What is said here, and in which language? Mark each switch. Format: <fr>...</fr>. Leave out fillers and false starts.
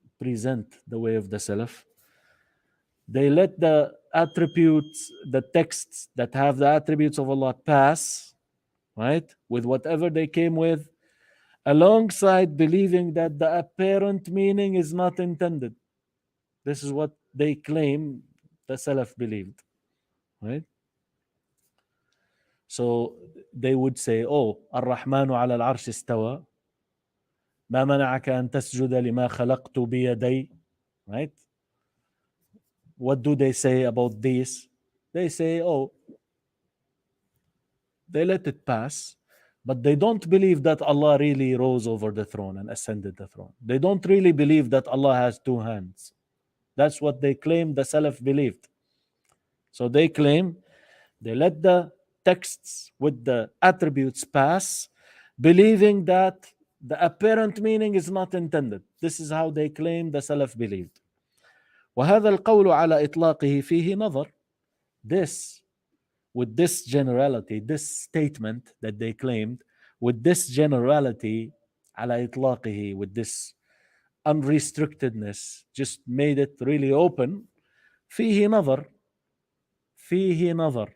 <en>present the way of the Salaf. They let the attributes, the texts that have the attributes of Allah pass, right, with whatever they came with, alongside believing that the apparent meaning is not intended. This is what they claim the Salaf believed, right? So they would say, oh,</en> <ar>الرحمن على العرش استوى ما منعك أن تسجد لما خلقت بيدي, right?</ar> <en>What do they say about this? They say, oh, they let it pass, but they don't believe that Allah really rose over the throne and ascended the throne. They don't really believe that Allah has two hands. That's what they claim the Salaf believed. So they claim they let the texts with the attributes pass, believing that the apparent meaning is not intended. This is how they claim the Salaf believed.</en> <ar>وهذا القول على إطلاقه فيه نظر.</ar> <en>This, with this generality, this statement that they claimed, with this generality,</en> <ar>على إطلاقه,</ar> <en>with this unrestrictedness, just made it really open.</en> <ar>فيه نظر. فيه نظر.</ar>